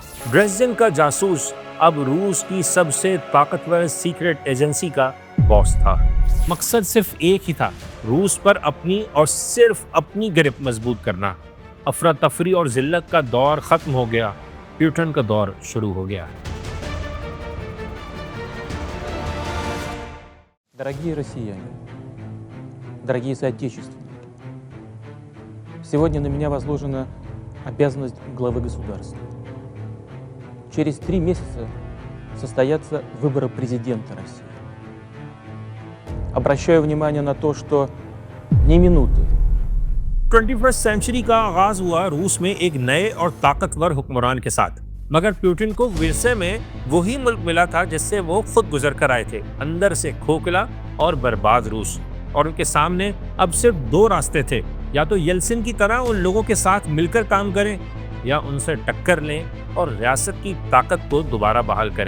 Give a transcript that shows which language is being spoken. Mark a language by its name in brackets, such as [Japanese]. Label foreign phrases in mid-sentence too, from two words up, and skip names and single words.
[Urdu] ڈریزڈن کا جاسوس اب روس کی سب سے طاقتور سیکرٹ ایجنسی کا باس تھا۔ مقصد صرف ایک ہی تھا، روس پر اپنی اور صرف اپنی گرفت مضبوط کرنا۔ افراتفری اور ذلت کا دور ختم ہو گیا، پیوٹن کا دور شروع ہو گیا۔ [Russian] Дорогие россияне, дорогие соотечественники, сегодня на меня возложена обязанность главы государства. Через 3 месяца состоятся выборы президента России. Обращаю внимание на то, что ни минуты [Urdu] 21st سینچری کا آغاز ہوا روس میں ایک نئے اور طاقتور حکمران کے ساتھ، مگر پیوٹن کو ورثے میں وہی ملک ملا تھا جس سے وہ خود گزر کر آئے تھے، اندر سے کھوکھلا اور برباد روس۔ اور ان کے سامنے اب صرف 2 راستے تھے، یا تو یلسن کی طرح ان لوگوں کے ساتھ مل کر کام کریں یا ان سے ٹکر لیں اور ریاست کی طاقت کو دوبارہ بحال کریں۔